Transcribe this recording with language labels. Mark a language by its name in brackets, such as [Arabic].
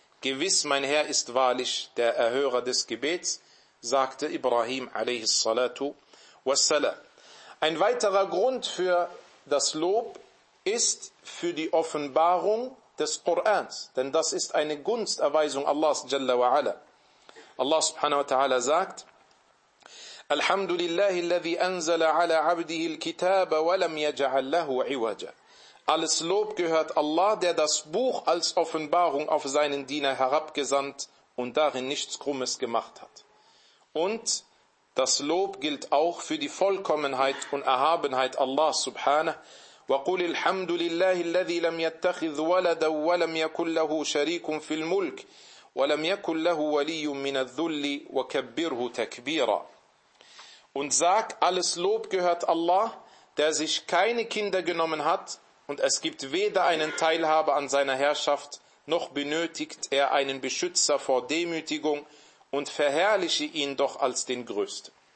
[German] Gewiss, mein Herr ist wahrlich der Erhörer des Gebets, sagte Ibrahim alayhi salatu wassalam. Ein weiterer Grund für das Lob ist für die Offenbarung des Korans, denn das ist eine Gunsterweisung Allahs Jalla wa Ala. [Arabic] Allah subhanahu wa ta'ala [German] sagt: [Arabic] الحمد لله الذي أنزل على عبده الكتاب ولم يجعل له عوجا. [German] Alles Lob gehört Allah, der das Buch als Offenbarung auf seinen Diener herabgesandt und darin nichts Krummes gemacht hat. Und das Lob gilt auch für die Vollkommenheit und Erhabenheit Allah subhanahu. [Arabic] وقل الحمد لله الذي لم يتخذ ولدا ولم يكن له شريك في الملك ولم يكن له ولي من الذل وكبره تكبيرا. [German] Und sag: Alles Lob gehört Allah, der sich keine Kinder genommen hat, und es gibt weder einen Teilhaber an seiner Herrschaft, noch benötigt er einen Beschützer vor Demütigung, und verherrliche ihn doch als den Größten.